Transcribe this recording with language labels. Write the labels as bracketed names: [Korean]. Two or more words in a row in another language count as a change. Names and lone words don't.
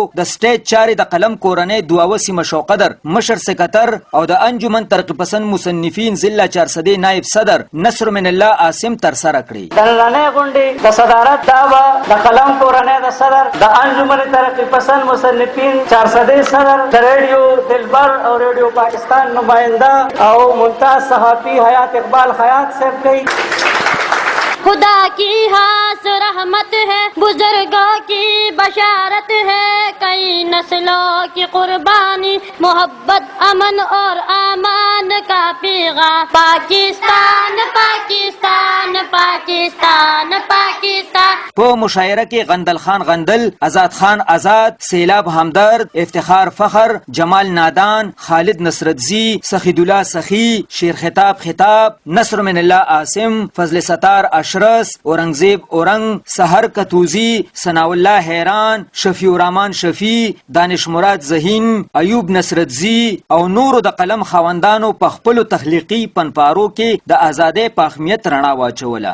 [Pashto] د سټیج چارې د قلم کورنۍ دواوه سیمه شوقدر مشر سکتر او د انجمن ترقی پسند مصنفین ضلع 400 نائب صدر نصر من الله عاصم ترسره کړي. د نننۍ غونډې د صدارت دعوه د قلم کورنۍ د صدر د انجمن ترقی پسند مصنفین 400 صدر د ریډیو دلبر او ریډیو پاکستان نمائنده او ممتاز صحافی حیات اقبال حیات صاحب کئی. [Urdu] خدا کی خاص رحمت ہے، بزرگوں کی بشارت ہے، کئی نسلوں کی قربانی، محبت امن اور امان کا پیغام. पाकिस्तान पाकिस्तान पाकिस्तान पाकिस्तान. [Pashto] په مشاعره کې غندل خان غندل، آزاد خان آزاد، سیلاب همدرد، افتخار فخر، جمال نادان، خالد نصرتزی، سخید الله سخی، شیر خطاب خطاب، نصر من الله عاصم، فضل ستار اشرس، اورنگزیب اورنگ، سحر کتوزی، ثناء الله حیران، شفیع الرحمن شفیع، دانش مراد ذهین، ایوب نصرتزی او نورو د قلم خاوندانو په خپلو تخلیقي پنپارو کې د ازادۍ په اهمیت رڼا واچوله.